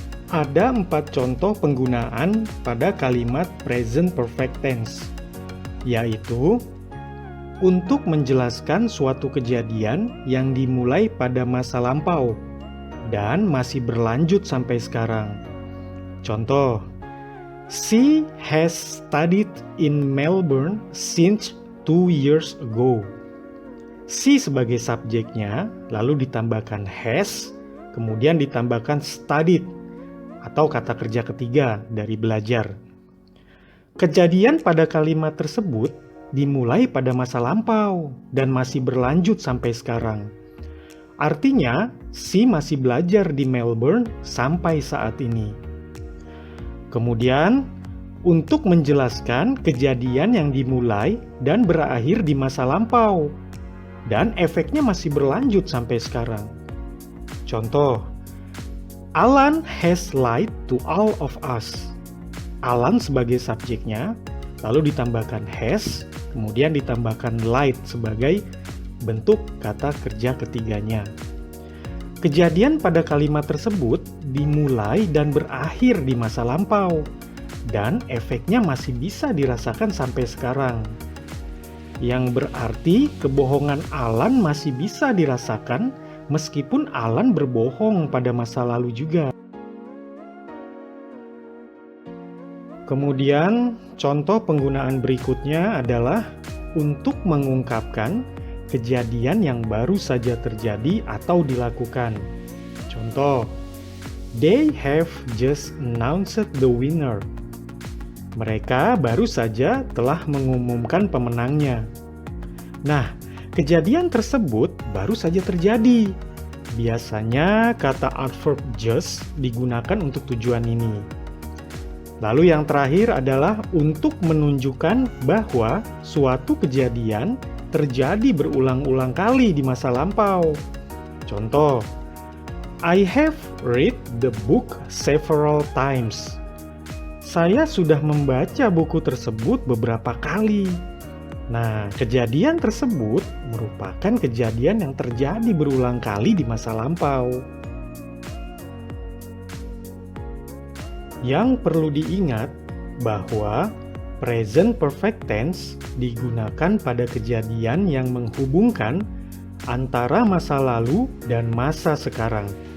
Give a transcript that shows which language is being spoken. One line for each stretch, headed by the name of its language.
Indonesian: Ada 4 contoh penggunaan pada kalimat present perfect tense, yaitu untuk menjelaskan suatu kejadian yang dimulai pada masa lampau dan masih berlanjut sampai sekarang. Contoh,
English: she has studied in Melbourne since 2 years ago.
Indonesian: She sebagai subjeknya, lalu ditambahkan has, kemudian ditambahkan studied, atau kata kerja ketiga dari belajar. Kejadian pada kalimat tersebut dimulai pada masa lampau dan masih berlanjut sampai sekarang. Artinya, she masih belajar di Melbourne sampai saat ini. Kemudian, untuk menjelaskan kejadian yang dimulai dan berakhir di masa lampau dan efeknya masih berlanjut sampai sekarang. Contoh,
English: Alan has lied to all of us.
Indonesian: Alan sebagai subjeknya, lalu ditambahkan has, kemudian ditambahkan lied sebagai bentuk kata kerja ketiganya. Kejadian pada kalimat tersebut dimulai dan berakhir di masa lampau, dan efeknya masih bisa dirasakan sampai sekarang. Yang berarti kebohongan Alan masih bisa dirasakan meskipun Alan berbohong pada masa lalu juga. Kemudian, contoh penggunaan berikutnya adalah untuk mengungkapkan kejadian yang baru saja terjadi atau dilakukan. Contoh,
English: they have just announced the winner.
Indonesian: Mereka baru saja telah mengumumkan pemenangnya. Nah, kejadian tersebut baru saja terjadi. Biasanya kata adverb just digunakan untuk tujuan ini. Lalu yang terakhir adalah untuk menunjukkan bahwa suatu kejadian terjadi berulang-ulang kali di masa lampau. Contoh,
English: I have read the book several times.
Indonesian: Saya sudah membaca buku tersebut beberapa kali. Nah, kejadian tersebut merupakan kejadian yang terjadi berulang kali di masa lampau. Yang perlu diingat bahwa present perfect tense digunakan pada kejadian yang menghubungkan antara masa lalu dan masa sekarang.